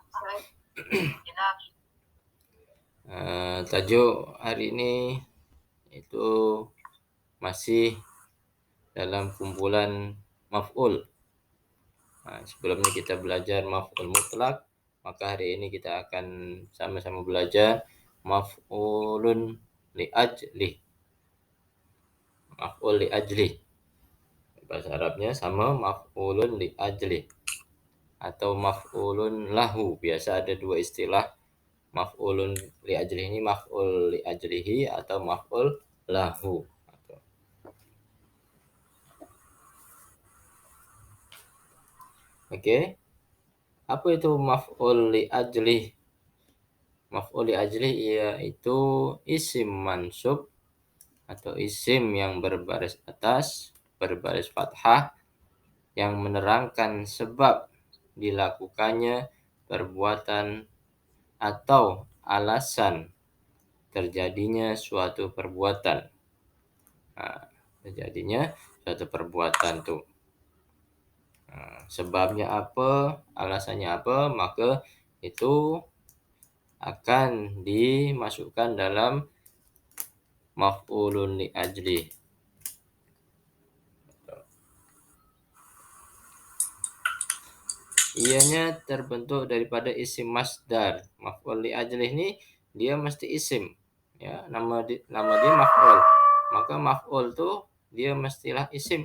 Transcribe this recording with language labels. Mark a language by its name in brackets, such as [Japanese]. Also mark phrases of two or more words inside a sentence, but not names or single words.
[Malay] Tajuk hari ini itu masih dalam kumpulan maf'ul. Sebelum ini kita belajar [Arabic] مفعول مطلق, [Malay] maka hari ini kita akan sama-sama belajar [Arabic] مفعولٌ لأجل. مفعول لأجل. [Malay] Bahasa Arabnya sama [Arabic] مفعولٌ لأجل [Malay] atau [Arabic] مفعولٌ له. [Malay] Biasa ada dua istilah. [Arabic] مفعولٌ لأجله ini مفعول لأجله atau مفعول له. [Malay] Oke. Apa itu [Arabic] مفعول لأجله? مفعول لأجله [Malay] yaitu [Arabic] اسم منصوب [Malay] atau isim yang berbaris atas, berbaris fathah yang menerangkan sebab dilakukannya perbuatan atau alasan terjadinya suatu perbuatan. Terjadinya suatu perbuatan tuh. Sebabnya apa, alasannya apa, maka itu akan dimasukkan dalam [Arabic] مفعولٌ لأجل. [Malay] Ianya terbentuk daripada [Arabic] اسم مصدر. مفعول لأجل [Malay] ini dia mesti isim. Ya, nama dia maf'ul. Maka maf'ul tuh dia mestilah isim.